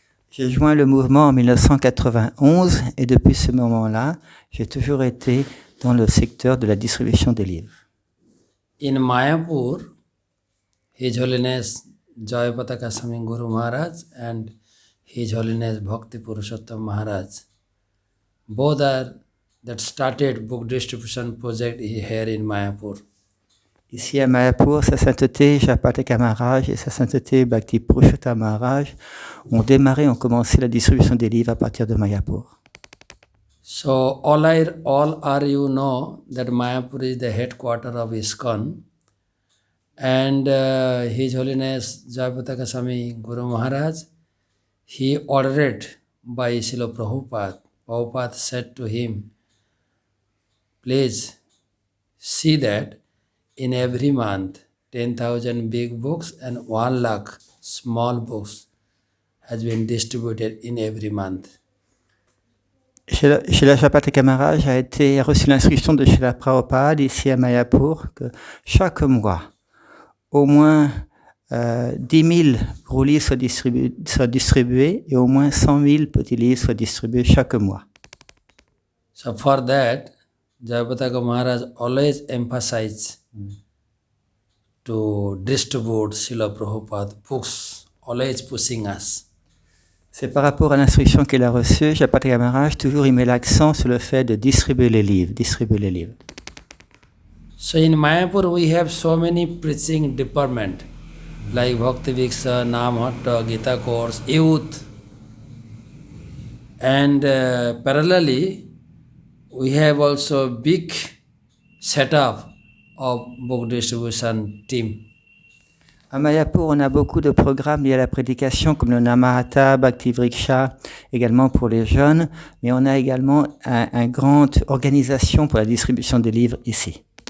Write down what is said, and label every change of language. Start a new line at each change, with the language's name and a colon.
French: J'ai joint le mouvement en 1991 et depuis ce moment-là, j'ai toujours été dans le secteur de la distribution des livres.
English: In Mayapur, His Holiness Jayapataka Swami Guru Maharaj and His Holiness Bhakti Purushottam Maharaj, both are that started book distribution project here in Mayapur.
French: Ici à Mayapur, Sa Sainteté Japataka Maharaj et Sa Sainteté Bhakti Purushottam Maharaj ont commencé la distribution des livres à partir de Mayapur.
English: So all are you know that Mayapur is the headquarter of ISKCON, and His Holiness Jayapataka Swami Guru Maharaj, he ordered by Srila Prabhupada. Prabhupada said to him, please see that in every month 10,000 big books and 1 lakh small books has been distributed in every month.
French: Srila Japataka Maharaj a reçu l'instruction de Srila Prabhupada ici à Mayapur que chaque mois, au moins 10 000 gros livres soient distribués et au moins 100 000 petits livres soient distribués chaque mois.
English: So for that, Jayapataka Maharaj always emphasized to distribute Srila Prabhupada books, always pushing us.
French: C'est par rapport à l'instruction qu'il a reçue, Japataka Maharaj toujours il met l'accent sur le fait de distribuer les livres.
English: So in Mayapur we have so many preaching department like Bhakti Viksha, Namhatta, Gita Course, Youth, and parallelly we have also big setup of book distribution team.
French: À Mayapur, on a beaucoup de programmes liés à la prédication comme le Namahata, Bhakti Vriksha, également pour les jeunes, mais on a également une grande organisation pour la distribution des livres ici.